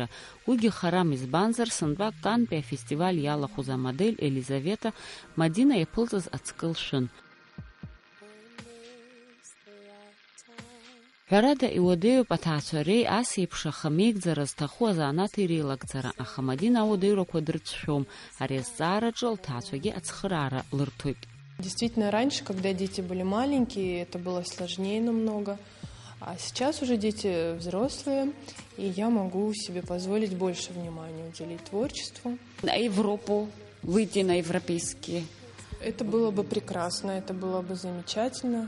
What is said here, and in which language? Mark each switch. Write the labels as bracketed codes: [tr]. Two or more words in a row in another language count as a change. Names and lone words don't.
[ab] Уигьы харам, избанзар сынтәак Кантәи афестиваль иалахәыз амодель Елизавета Мадина иаԥылҵыз ацкы лшәын. Ҳәарада иуадаҩуп аҭаацәареи ас еиԥш ахамеигӡара зҭаху азанааҭ иреилагӡара, аха Мадина ауадаҩрақәа дрыцәшәом. Ари азҵаараҿы лҭаацәагьы ацхыраара лырҭоит. [ru] Действительно, раньше, когда дети были маленькие, это было сложнее намного. А сейчас уже дети взрослые, и я могу себе позволить больше внимания уделить творчеству. На Европу, выйти на европейские Это было бы прекрасно, это было бы замечательно.